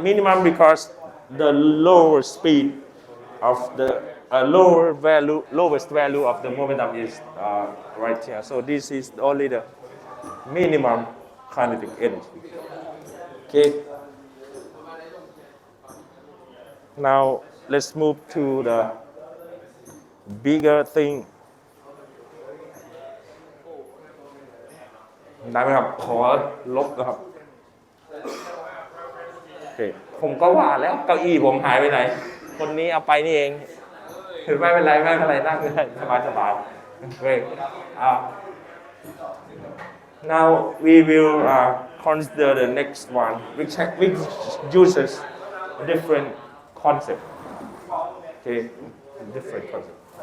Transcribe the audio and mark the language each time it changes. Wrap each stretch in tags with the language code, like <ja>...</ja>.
<en>Minimum because the lower speed of the lowest value of the momentum is right here. So this is only the minimum kinetic energy. Okay. Now let's move to the bigger thing.</en> <th>ได้ไหมครับขอลบนะครับโอเคผมก็ว่าแล้วเก้าอี้ผมหายไปไหนคนนี้เอาไปนี่เองไม่เป็นไรนั่งได้สบายๆ</th> <en>Great. Now we will consider the next one which uses different concept. Okay, different concept.</en>